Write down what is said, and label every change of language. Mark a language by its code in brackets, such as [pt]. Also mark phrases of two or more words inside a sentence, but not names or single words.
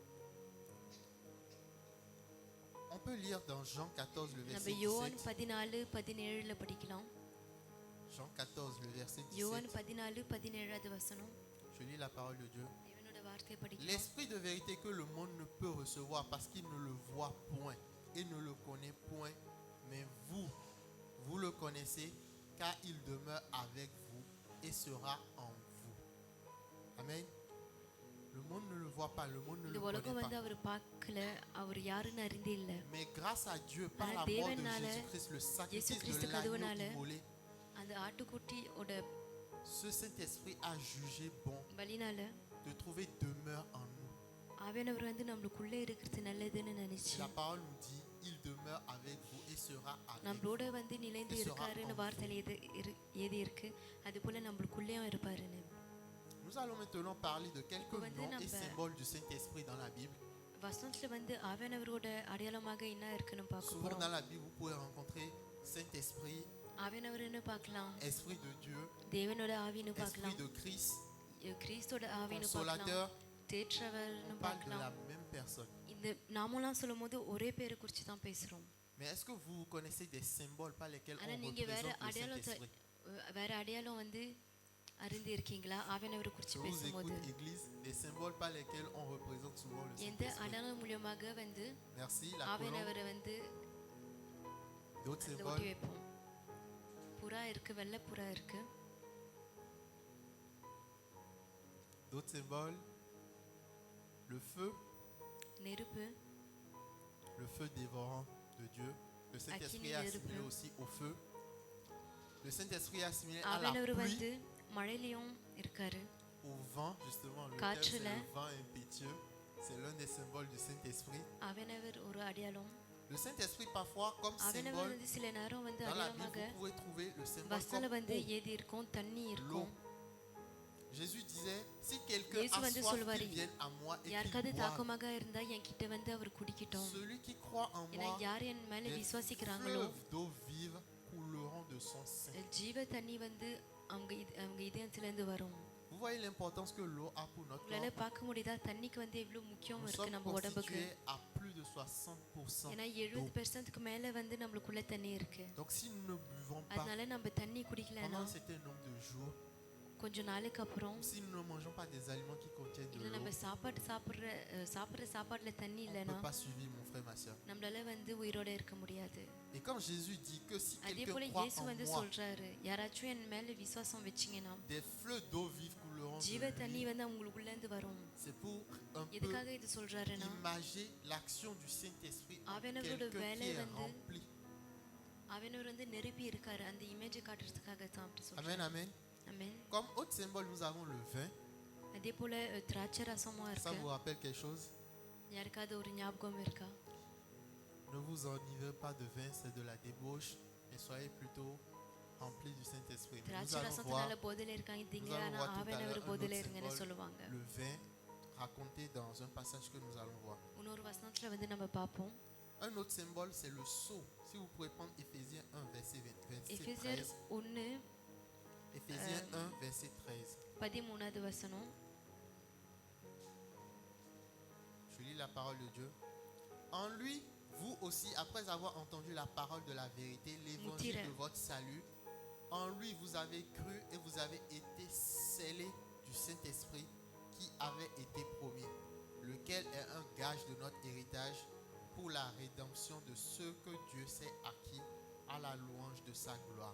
[fr] On peut lire dans Jean 14, le [ta] நம்ம [fr] verset [ta] யோவான் [fr] 17. [ta] 14:17 படிக்கலாம். [fr] Jean 14, le verset [ta] யோவான் [fr] 17. [ta] 14:17 வசனம். [fr] Je lis la parole de Dieu. [ta] தேவனோட வார்த்தையை படிக்கலாம். [fr] L'esprit de vérité que le monde ne peut recevoir parce qu'il ne le voit point et ne le connaît point, mais vous, vous le connaissez car il demeure avec vous et sera en vous. Amen. Le monde ne le voit pas, le monde ne [ta] இந்த [fr] le [ta] உலகம் [fr] connaît [ta] வந்து [fr] pas. [ta] அவர் பார்க்கல, அவர் யாருன்னு அறிந்தே இல்ல. [fr] Mais grâce à Dieu, par [ta] ஆனா [fr] la mort de [ta] தேவனால, [fr] Jésus-Christ, le sacrifice [ta] கிறிஸ்து [fr] de l'agneau [ta] கதுவனால, [fr] immolé, [ta] அந்த ஆட்டுக்குட்டியோட [fr] ce Saint-Esprit a jugé bon [ta] பலினால [fr] de trouver demeure en nous. [ta] ஆவியானவர் வந்து நம்மளுக்குள்ள இருக்கிறது நல்லதுன்னு நினைச்சு [fr] La parole nous dit, il demeure avec vous et sera avec vous. [ta] நம்மளோட வந்து நிலைந்து இருக்காருன்னு வார்த்தையில ஏதி இருக்கு. அது போல நம்மளுக்குள்ளேயும் இருப்பாருன்னு. [fr] Nous allons maintenant parler de quelques noms et symboles du Saint-Esprit dans la Bible. [ta] வசனத்துல வந்து ஆவியானவரோட அடையாளமாக என்ன இருக்குன்னு பார்க்க [fr] Souvent [ta] போறோம். [fr] dans la Bible, vous pouvez rencontrer Saint-Esprit, [ta] ஆவியானவர்னு பார்க்கலாம், [fr] Esprit de Dieu, [ta] தேவனோட ஆவின்னு [fr] Esprit [ta] பார்க்கலாம், [fr] de Christ, [ta] கிறிஸ்தோட ஆவின்னு பார்க்கலாம், [fr] Consolateur. [ta] தேற்றவர்னு [fr] On parle de [ta] பார்க்கலாம். [fr] la même personne. [ta] இந்த நாமெல்லாம் சொல்லும்போது ஒரே பேரை குறித்து தான் பேசுறோம். [fr] Mais est-ce que vous connaissez des symboles par lesquels [ta] ஆனா [fr] on [ta] நீங்க வேற [fr] représente le [ta] அடையாளத்தை [fr] Saint-Esprit? [ta] வேற அடையாளம் வந்து அறிந்து இருக்கீங்களா? ஆவியானவரை [fr] Je [ta] குறித்து [fr] vous [ta] பேசும்போது [fr] écoute, Église, des symboles par lesquels on représente souvent le [ta] எந்த [fr] Saint-Esprit. [ta] அடையாளம் மூலமாக வந்து [fr] Merci, la colombe. [ta] ஆவியானவரை வந்து [fr] D'autres [ta] அதுல ஒட்டி [fr] symboles, [ta] வைப்போம். புறா இருக்கு, வெள்ளை புறா இருக்கு. [fr] d'autres symboles, le feu, [ta] நெருப்பு, [fr] le feu dévorant de Dieu. Le Saint-Esprit est assimilé aussi au feu. Le Saint-Esprit est assimilé à la [ta] ஆவியானவர் [fr] pluie, [ta] வந்து மழையிலையும் இருக்காரு, [fr] au vent, justement. Le thème, c'est [ta] காற்றுல. [fr] le vent impétueux. C'est l'un des symboles du Saint-Esprit. [ta] ஆவியானவர் ஒரு அடையாளம். [fr] Le Saint-Esprit, parfois, comme [ta] ஆவியானவர் [fr] symbole, [ta] வந்து சில நேரம் வந்து [fr] dans la Bible, [ta] அடையாளமாக [fr] vous pouvez trouver le symbole [ta] வசனல [fr] comme [ta] வந்து [fr] eau. [ta] ஏதி இருக்கும், தண்ணி [fr] L'eau. [ta] இருக்கும். [fr] Jésus disait, si quelqu'un [ta] இயேசு [fr] a [ta] வந்து [fr] soif, [ta] சொல்வாரு, [fr] qu'il vienne à moi et [ta] யாருக்காவது [fr] qu'il boive. [ta] தாக்கமாக இருந்தா என்கிட்ட வந்து அவர் குடிக்கட்டும். [fr] Celui qui croit en [ta] ஏன்னா [fr] moi, [ta] யார் என் மேல [fr] des [ta] விசுவாசிக்கிறாங்களோ [fr] fleuves d'eau vive couleront de son sein. [ta] ஜீவ தண்ணி வந்து அவங்க இதயத்துல இருந்து வரும். [fr] Vous voyez l'importance que l'eau a pour notre [ta] உங்களால [fr] corps? [ta] பார்க்க முடியுதா தண்ணிக்கு வந்து எவ்வளவு முக்கியம் [fr] Nous [ta] இருக்கு [fr] sommes [ta] நம்ம உடம்புக்கு. [fr] constitués à plus de 60% [ta] ஏன்னா [fr] d'eau. [ta] 70% மேல வந்து நம்மளுக்குள்ள தண்ணி இருக்கு. [fr] Donc si nous ne buvons pas [ta] அதனால நம்ம தண்ணி குடிக்கலனா [fr] pendant un certain nombre de jours, [ta] கொஞ்ச நாளுக்கு அப்புறம் [fr] si nous ne mangeons pas des aliments qui contiennent de [ta] இல்ல [fr] l'eau, [ta] நம்ம சாப்பிடுற சாப்பாடுல தண்ணி [fr] on ne [ta] இல்லனா [fr] peut pas suivre mon frère, ma soeur. [ta] நம்மளால வந்து உயிரோட இருக்க முடியாது. [fr] Et comme Jésus dit que si [ta] அதே [fr] quelqu'un [ta] போல [fr] croit [ta] இயேசு [fr] en [ta] வந்து [fr] moi, [ta] சொல்றாரு, யாராச்சும் என் மேல விசுவாசம் வச்சீங்கன்னா [fr] des fleuves d'eau vive couleront de [ta] ஜீவ தண்ணி [fr] lui. [ta] வந்து அவங்களுக்குள்ள இருந்து வரும். [fr] C'est pour un peu [ta] எதுக்காக இது சொல்றாருன்னா [fr] imager l'action du Saint-Esprit en [ta] ஆவியானவரோட [fr] quelqu'un qui [ta] வேலை [fr] est [ta] வந்து [fr] rempli. [ta] அவனவர் வந்து நிரப்பி இருக்காரு, அந்த இமேஜ் காட்டுறதுக்காக தான் அப்படி [fr] Amen, [ta] சொல்றாரு. [fr] amen. [ta] ஆமென். [fr] Comme autre symbole, nous avons le vin. [ta] அதே போல திராட்சை ரசமும் [fr] Ça [ta] இருக்கு. [fr] vous rappelle quelque chose? [ta] யாருக்காவது ஒரு ஞாபகம் இருக்கா? [fr] Ne vous enivrez pas de vin, c'est de la débauche, mais soyez plutôt remplis du Saint-Esprit. Nous [ta] திராட்சை [fr] allons [ta] ரசத்தினால [fr] voir [ta] போதையில இருக்காங்க, [fr] nous allons voir tout à [ta] ஆவியானவர் [fr] l'heure un [ta] போதையில [fr] autre [ta] இருங்கன்னு [fr] symbole, [ta] சொல்லுவாங்க. [fr] le vin, raconté dans un passage que nous allons voir. [ta] இன்னொரு வசனத்துல வந்து நம்ம பார்ப்போம். [fr] Un autre symbole, c'est le sceau. Si vous pouvez prendre Éphésiens 1, verset [ta] எபேசியர் [fr] 13. [ta] 1 [fr] Éphésiens 1, verset 13. [ta] 13வது வசனம். [fr] Je lis la parole de Dieu. En lui, vous aussi, après avoir entendu la parole de la vérité, l'évangile de votre salut, en lui vous avez cru et vous avez été scellés du Saint-Esprit qui avait été promis, lequel est un gage de notre héritage pour la rédemption de ceux que Dieu s'est acquis à la louange de sa gloire.